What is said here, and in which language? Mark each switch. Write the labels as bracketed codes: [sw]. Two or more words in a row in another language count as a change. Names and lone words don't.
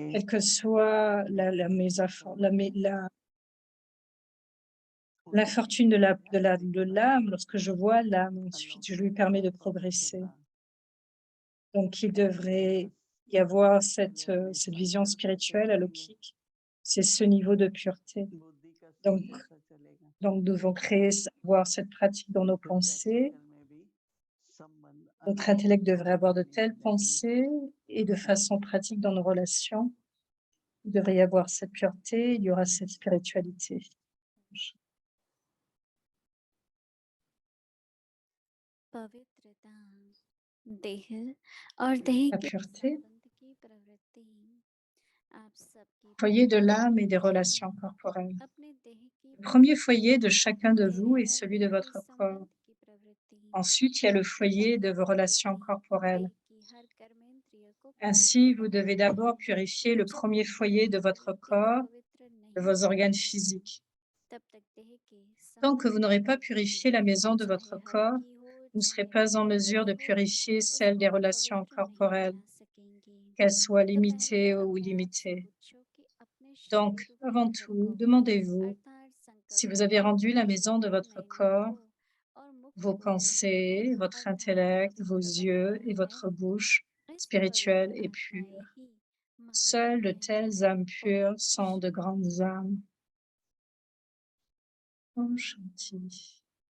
[fr] Quelle que soit l'infortune de l'âme, lorsque je vois l'âme, ensuite je lui permets de progresser. Donc il devrait y avoir cette vision spirituelle alaukique. C'est ce niveau de pureté. [hi] बुद्धि का [fr] Donc, [hi] स्तर कैसा चलेगा [fr] donc nous devons avoir cette pratique dans nos [hi] तो [fr] pensées. [hi] प्रैक्टिकल में भी संबंध [fr] Notre intellect devrait avoir de [hi] नहीं [fr] telles [hi] बनेंगे। [fr] pensées et de façon pratique dans nos relations. Il devrait y avoir cette pureté, il y aura cette spiritualité. [hi] पवित्रता देह और देह [fr] La [hi] के [fr] pureté, [hi] संबंध की प्रवृत्ति आप सबकी [fr] foyer de l'âme et des relations corporelles. [hi] अपने देह की [fr] Le premier foyer de chacun de [hi] देह [fr] vous est [hi] और [fr] celui [hi] देह [fr] de [hi] के [fr] votre corps. [hi] संबंध की प्रवृत्ति [fr] Ensuite, il y a le foyer de vos relations corporelles. [hi] देह की हर कर्मेंद्रिय को [fr] Ainsi, vous devez d'abord purifier le [hi] जब [fr] premier [hi] तक [fr] foyer de [hi] देह [fr] votre [hi] पवित्र [fr] corps, [hi] पवित्र [fr] de [hi] नहीं [fr] vos organes [hi] होगी, [fr] physiques. [hi] तब तक देह के [fr] Tant que [hi] संबंध [fr] vous [hi] की [fr] n'aurez pas [hi] प्रवृत्ति, [fr] purifié la maison de votre [hi] चाहे [fr] corps, [hi] हल्की हो [fr] vous ne serez [hi] चाहे [fr] pas en [hi] बहुत [fr] mesure de [hi] बड़ी हो, [fr] purifier celle des [hi] उसको [fr] relations [hi] पवित्र नहीं [fr] corporelles, [hi] बना सकेंगी। [fr] qu'elles soient [hi] तो पहले [fr] limitées ou [hi] अपने आप से [fr] illimitées. [hi] पूछो कि अपने [fr] Donc, [hi] शरीर को [fr] avant tout, [hi] रखो, [fr] demandez-vous [hi] अर्थात [fr] si vous [hi] संकल्पों [fr] avez [hi] को [fr] rendu la [hi] अपने [fr] maison de [hi] शरीर [fr] votre [hi] में [fr] corps, [hi] रखो और मुख [fr] vos [hi] को [fr] pensées, votre [hi] अर्थात [fr] intellect, vos [hi] पवित्र [fr] yeux [hi] बनाना [fr] et [hi] है। [fr] votre bouche [hi] इस [fr] spirituelle [hi] पवित्र [fr] et [hi] आत्माएं [fr] pure. [hi] ही [fr] Seules de [hi] महान हैं [fr] telles âmes [hi] और [fr] pures sont de grandes âmes. [hi] ओम शांति.